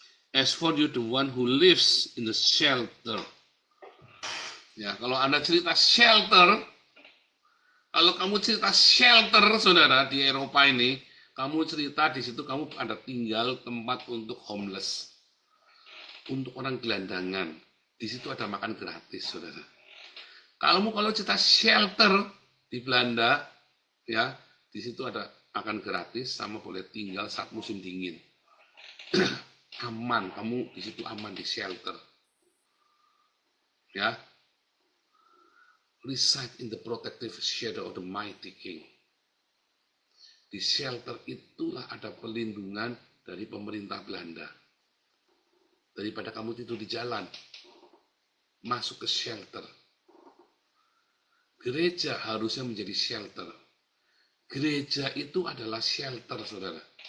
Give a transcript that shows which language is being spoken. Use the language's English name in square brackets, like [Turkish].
[English] As for you, the one who lives in the shelter. [Indonesian] Ya, kalau Anda cerita shelter, kalau kamu cerita shelter, saudara, di Eropa ini, kamu cerita di situ kamu ada tinggal tempat untuk homeless, untuk orang gelandangan. Di situ ada makan gratis, saudara. Kalau cerita shelter di Belanda, ya, di situ ada makan gratis sama boleh tinggal saat musim dingin. Aman, kamu di situ aman di shelter. Ya. [English] Reside in the protective shadow of the mighty king. [Indonesian] Di shelter itulah ada pelindungan dari pemerintah Belanda. Daripada kamu tidur di jalan, masuk ke shelter. Gereja harusnya menjadi shelter. Gereja itu adalah shelter, saudara.